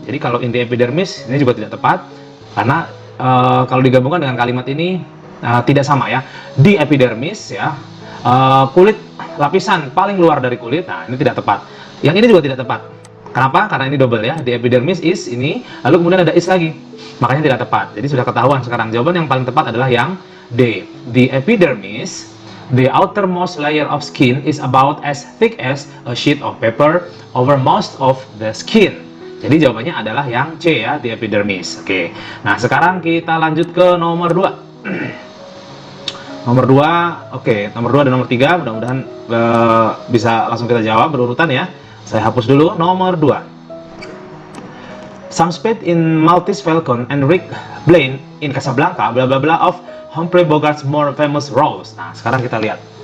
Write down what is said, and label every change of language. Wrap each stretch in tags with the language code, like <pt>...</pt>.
<id>Jadi kalau in the epidermis, ini juga tidak tepat karena kalau digabungkan dengan kalimat ini tidak sama ya. Di epidermis ya, kulit lapisan paling luar dari kulit. Nah ini tidak tepat. Yang ini juga tidak tepat. Kenapa? Karena ini double ya. The epidermis is ini, lalu kemudian ada is lagi. Makanya tidak tepat. Jadi sudah ketahuan sekarang. Jawaban yang paling tepat adalah yang D.</id> <en>The epidermis, the outermost layer of skin, is about as thick as a sheet of paper over most of the skin.</en> <id>Jadi jawabannya adalah yang C ya, the epidermis. Oke. Nah, sekarang kita lanjut ke nomor 2. Nomor 2, oke. Nomor 2 dan nomor 3, mudah-mudahan bisa langsung kita jawab berurutan ya.</id> <en>Saya hapus dulu nomor 2. Some spade in Maltese Falcon and Rick Blaine in Casablanca, bla bla bla of Humphrey Bogart's more famous roles. Nah, sekarang kita lihat.</en>